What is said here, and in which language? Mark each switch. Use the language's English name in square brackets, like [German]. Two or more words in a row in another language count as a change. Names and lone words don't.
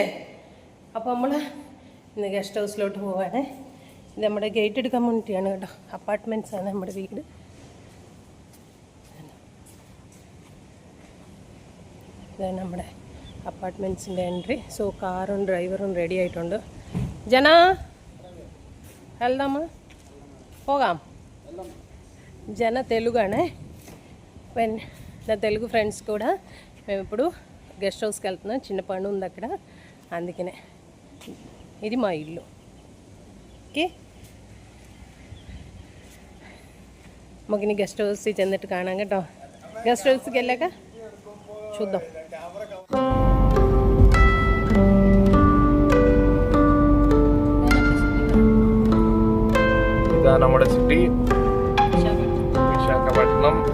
[Malayalam] അപ്പോൾ നമ്മൾ ഇന്ന് [English] guest house [Malayalam] പോവാണ്. ഇത് നമ്മുടെ [English] gated community [Malayalam] കേട്ടോ. അപ്പാർട്ട്മെൻറ്റ്സാണ് നമ്മുടെ വീട്. ഇതാണ് നമ്മുടെ അപ്പാർട്ട്മെൻറ്റ്സിൻ്റെ എൻട്രി. സോ കാറും ഡ്രൈവറും റെഡി ആയിട്ടുണ്ട്. ജന [Telugu] వెళ్దామా పోగాం. జన తెలుగానే. నా తెలుగు ఫ్రెండ్స్ కూడా మేము ఇప్పుడు [English] guest house [Telugu] వెళ్తున్నాం. చిన్న పని ఉంది అక్కడ, అందుకనే. ఇది మా ఇల్లు. [Malayalam] ഓക്കെ, നമുക്കിനി [English] guest house [Malayalam] ചെന്നിട്ട് കാണാം കേട്ടോ. [English] guest house [Telugu] వెళ్ళాక చూద్దాం. [Malayalam] ഇതാ നമ്മുടെ സിറ്റി വിശാഖപട്ടണം.